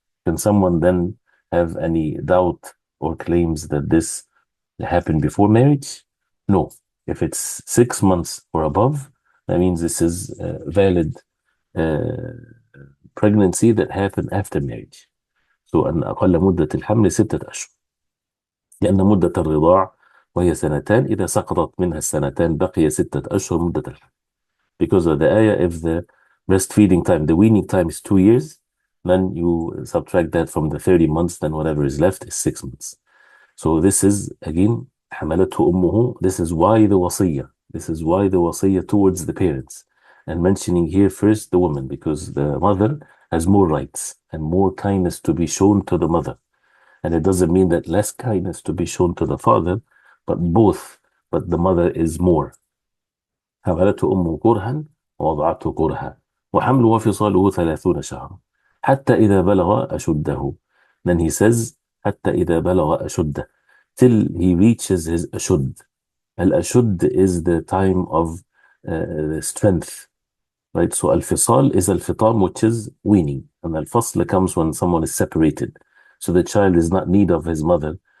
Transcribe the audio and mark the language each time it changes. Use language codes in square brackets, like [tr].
[en] Can someone then have any doubt or claims that this happened before marriage? No. If it's 6 months or above, that means this is valid pregnancy that happened after marriage. [ar] So أن أقل مدة الحمل 6 أشهر، لأن مدة الرضاع وهي 2 إذا سقطت منها 2 بقي 6 أشهر مدة الحمل. [en] Because of the ayah, if the breastfeeding time, the weaning time is 2 years, then you subtract that from the 30 months, then whatever is left is 6 months. So this is, again, [ar] حملته أمه, [en] this is why the wasiyah. This is why the wasiyah towards the parents. And mentioning here first the woman, because the mother has more rights and more kindness to be shown to the mother. And it doesn't mean that less kindness to be shown to the father, but both. But the mother is more. [ar] حملته أمه كرها ووضعته كرها وحمله وفصاله 30 شهرا حتى إذا بلغ أشده. [en] Then he says [ar] حتى إذا بلغ أشده, [en] till he reaches his أشد. Al-Ashud is the time of strength, right? So Al-Fisal is Al-Fitam, which is weaning, and Al-Fasl comes when someone is separated. So the child is not in need of his mother